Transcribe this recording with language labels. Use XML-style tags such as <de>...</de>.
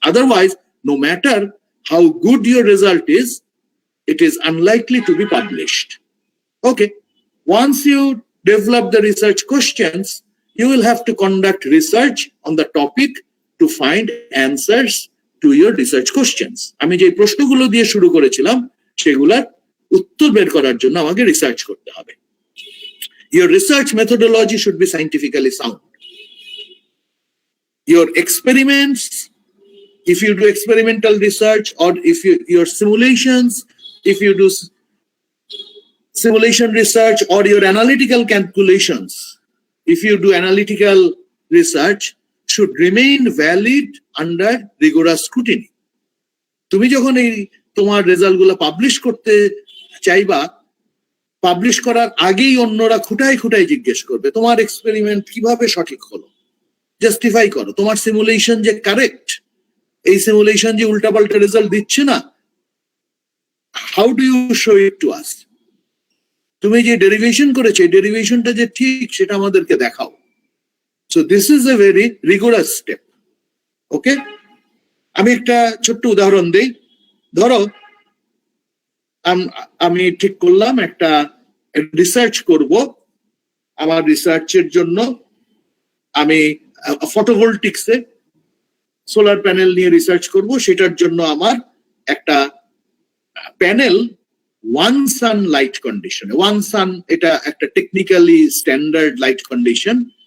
<en>Otherwise, no matter how good your result is, it is unlikely to be published. Okay, once you develop the research questions, you will have to conduct research on the topic to find answers to your research questions.</en> <bn>আমি যে প্রশ্নগুলো দিয়ে শুরু করেছিলাম সেগুলোর উত্তর বের করার জন্য আমাকে রিসার্চ করতে হবে।</bn> <en>Your research methodology should be scientifically sound. Your experiments, if you do experimental research or if your simulations, if you do simulation research or your analytical calculations, if you do analytical research, should remain valid under rigorous scrutiny.</en> <bn>তুমি যখন এই তোমার রেজাল্টগুলো publish করতে চাইবা, publish করার আগেই অন্যরা খুঁটায় খুঁটায় জিজ্ঞেস করবে তোমার এক্সপেরিমেন্ট কিভাবে সঠিক হলো, জাস্টিফাই করো, তোমার সিমুলেশন যে কারেক্ট, এই সিমুলেশন যে উল্টাপাল্টা রেজাল্ট দিচ্ছে না,</bn> <en>How do you show it to us?</en> <bn>তুমি যে ডেরিভেশন করেছো এই ডেরিভেশনটা যে ঠিক সেটা আমাদেরকে দেখাও।</bn> <en>So this is a very rigorous step.</en> <bn>Okay? আমি একটা ছোট্ট উদাহরণ দেই। ধরো আমি ঠিক করলাম একটা রিসার্চ করব, আমার রিসার্চের জন্য আমি ফটোভোল্টিক্সে সোলার প্যানেল নিয়ে রিসার্চ করব, সেটার জন্য আমার একটা প্যানেল ওয়ান সান লাইট কন্ডিশনে, ওয়ান সান এটা একটা টেকনিক্যালি স্ট্যান্ডার্ড লাইট কন্ডিশন,</bn>